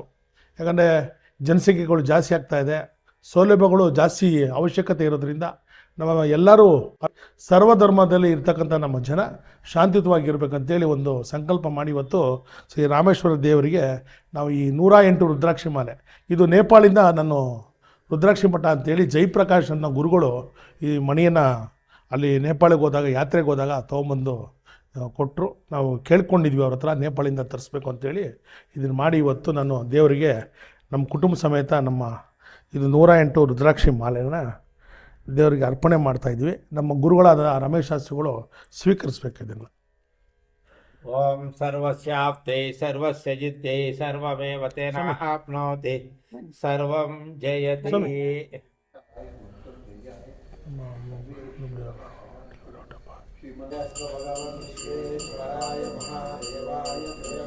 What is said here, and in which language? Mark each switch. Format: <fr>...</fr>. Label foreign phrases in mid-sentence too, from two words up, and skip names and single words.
<kn>ಯಾಕಂದರೆ ಜನಸಂಖ್ಯೆಗಳು ಜಾಸ್ತಿ ಆಗ್ತಾಯಿದೆ, ಸೌಲಭ್ಯಗಳು ಜಾಸ್ತಿ ಅವಶ್ಯಕತೆ ಇರೋದ್ರಿಂದ ನಮ್ಮ ಎಲ್ಲರೂ ಸರ್ವಧರ್ಮದಲ್ಲಿ ಇರ್ತಕ್ಕಂಥ ನಮ್ಮ ಜನ ಶಾಂತಿಯುತವಾಗಿರ್ಬೇಕಂತೇಳಿ ಒಂದು ಸಂಕಲ್ಪ ಮಾಡಿ ಇವತ್ತು ಶ್ರೀ ರಾಮೇಶ್ವರ ದೇವರಿಗೆ ನಾವು ಈ 108 ರುದ್ರಾಕ್ಷಿ ಮಾಲೆ, ಇದು ನೇಪಾಳಿಂದ ನಾನು ರುದ್ರಾಕ್ಷಿ ಮಠ ಅಂತೇಳಿ ಜಯಪ್ರಕಾಶ್ ಅನ್ನೋ ಗುರುಗಳು ಈ ಮಣಿಯನ್ನು ಅಲ್ಲಿ ನೇಪಾಳಿಗೆ ಹೋದಾಗ, ಯಾತ್ರೆಗೆ ಹೋದಾಗ ತೊಗೊಂಬಂದು ಕೊಟ್ಟರು. ನಾವು ಕೇಳ್ಕೊಂಡಿದ್ವಿ ಅವ್ರ ಹತ್ರ, ನೇಪಾಳಿಂದ ತರಿಸ್ಬೇಕು ಅಂತೇಳಿ ಇದನ್ನು ಮಾಡಿ ಇವತ್ತು ನಾನು ದೇವರಿಗೆ ನಮ್ಮ ಕುಟುಂಬ ಸಮೇತ ಇದು 108 ರುದ್ರಾಕ್ಷಿ ಮಾಲೆನ ದೇವರಿಗೆ ಅರ್ಪಣೆ ಮಾಡ್ತಾಯಿದ್ವಿ. ನಮ್ಮ ಗುರುಗಳಾದ ರಮೇಶ್ ಶಾಸ್ತ್ರಿಗಳು ಸ್ವೀಕರಿಸ್ಬೇಕು ಇದನ್ನು.</kn> <sa>ಓಂ ಸರ್ವಸ್ಯಾಪ್ತೆ ಸರ್ವಸ್ಯ ಜಿದ್ದೆ ಸರ್ವಮೇವ ತೇನ ಆಪ್ನೋತಿ ಸರ್ವಂ ಜಯತಿ. ಶ್ರೀಮದಾಸ್ತ್ರ ಭಗವಾನ್ ವಿಶ್ವೇಶ್ವರಾಯ ಮಹಾದೇವಾಯ</sa>